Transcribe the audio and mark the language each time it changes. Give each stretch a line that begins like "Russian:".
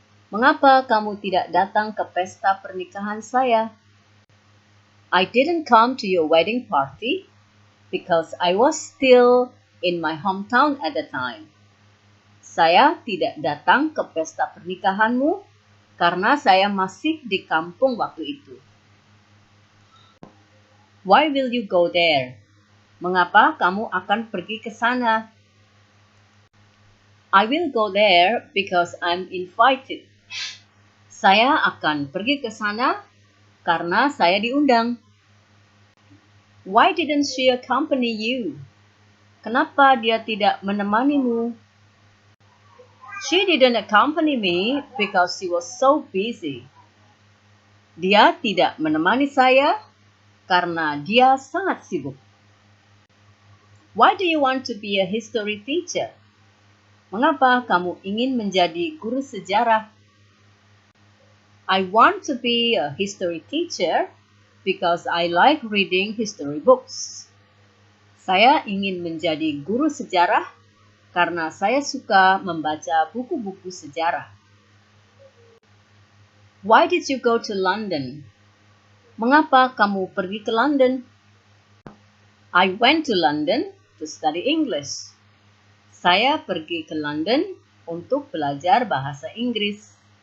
Indonesian: Mengapa kamu tidak datang ke pesta pernikahan saya?
English: I didn't come to your wedding party because I was still in my hometown at the time.
Indonesian: Saya tidak datang ke pesta pernikahanmu karena saya masih di kampung waktu itu.
English: Why will you go there?
Indonesian: Mengapa kamu akan pergi ke sana?
English: I will go there because I'm invited.
Indonesian: Saya akan pergi ke sana karena saya diundang.
English: Why didn't she accompany you?
Indonesian: Kenapa dia tidak menemanimu?
English: She didn't accompany me because she was so busy.
Indonesian: Dia tidak menemani saya karena dia sangat sibuk.
English: Why do you want to be a history teacher?
Indonesian: Mengapa kamu ingin menjadi guru sejarah?
English: I want to be a history teacher because I like reading history books.
Indonesian: Saya ingin menjadi guru sejarah karena saya suka membaca buku-buku sejarah.
English: Why did you go to London?
Indonesian: Mengapa kamu pergi ke London?
English: I went to London to study English.
Indonesian: Saya pergi ke London untuk belajar bahasa Inggris.